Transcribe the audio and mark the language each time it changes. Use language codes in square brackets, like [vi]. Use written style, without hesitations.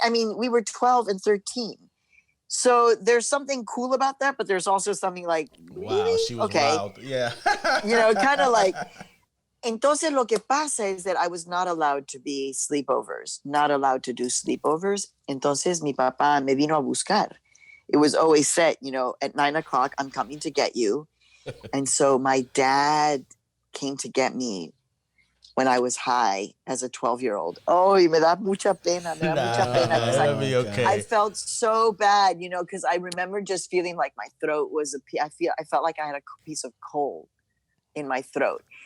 [en] I mean, we were 12 and 13. So there's something cool about that, but there's also something like, really? Wow, she was wild. Yeah. You know, kind of like, [es] entonces lo que pasa [en] is that I was not allowed to be sleepovers, not allowed to do sleepovers. [es] Entonces mi papá me vino a buscar. [en] It was always set, you know, at 9:00, I'm coming to get you. And so my dad came to get me when I was high as a 12-year-old. [es] Oh, me da mucha pena. [en] Okay. I felt so bad, you know, because I remember just feeling like my throat was I felt like I had a piece of coal in my throat.